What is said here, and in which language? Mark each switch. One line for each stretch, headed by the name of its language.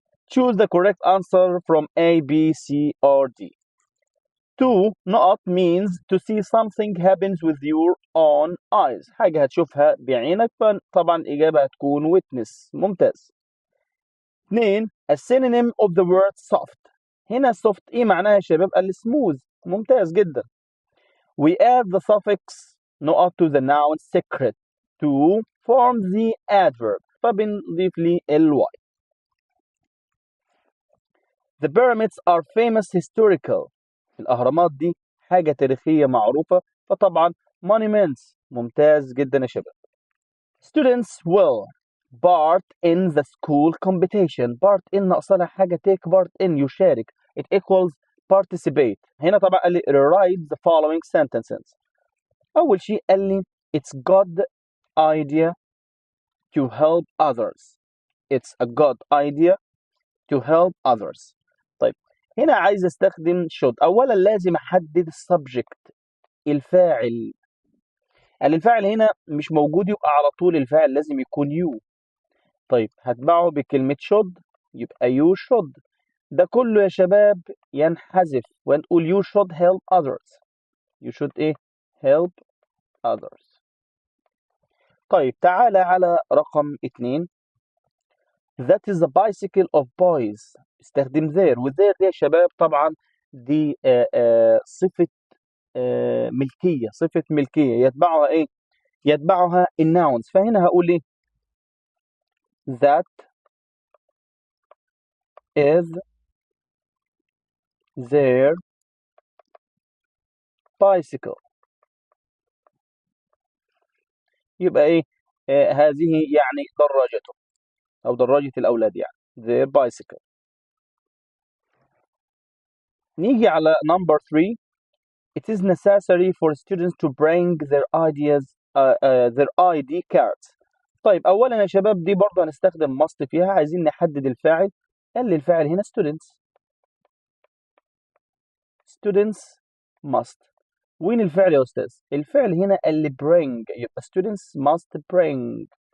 English: Choose the correct answer from A, B, C or D. 2 نقط means to see something happens with your own eyes،
Arabic: حاجة هتشوفها بعينك، فطبعا الإجابة هتكون
English: witness.
Arabic: ممتاز.
English: 2 a synonym of the word soft.
Arabic: هنا soft إيه معناها يا شباب؟ قال
English: smooth.
Arabic: ممتاز جدا.
English: We add the suffix نقط to the noun secret to form the adverb،
Arabic: فبنضيف لي
English: ly. The pyramids are famous historical.
Arabic: الأهرامات دي حاجة تاريخية معروفة، فطبعا
English: monuments.
Arabic: ممتاز جدا يا شباب.
English: Students will part in the school competition.
Arabic: part in ناقصة حاجة
English: take part in
Arabic: يشارك.
English: it equals participate.
Arabic: هنا طبعا قال لي
English: rewrite the following sentences.
Arabic: أول شيء قال لي
English: it's good idea to help others. it's a good idea to help others.
Arabic: طيب هنا عايز استخدم
English: should.
Arabic: اولا لازم احدد السبجكت، الفاعل. الفاعل هنا مش موجود، يبقى على طول الفاعل لازم يكون you. طيب هتبعه بكلمة should، يبقى
English: you should.
Arabic: ده كله يا شباب ينحذف ونقول
English: you should help others. you should
Arabic: ايه؟
English: help others.
Arabic: طيب تعالى على رقم 2.
English: That is a bicycle of boys.
Arabic: استخدم
English: there،
Arabic: وthere دي يا شباب طبعا دي صفة ملكية، صفة ملكية يتبعها إيه؟ يتبعها الناونز. فهنا هقول إيه؟
English: That is their bicycle.
Arabic: يبقى إيه؟ هذه يعني دراجته أو دراجة الأولاد، يعني
English: their bicycle.
Arabic: نيجي على
English: number 3. It is necessary for students to bring their their ID cards.
Arabic: طيب أولا يا شباب دي برضه هنستخدم
English: must
Arabic: فيها، عايزين نحدد الفاعل. قال لي الفاعل هنا students.
English: students must.
Arabic: وين الفعل يا أستاذ؟ الفعل هنا اللي bring، يبقى
English: students must bring.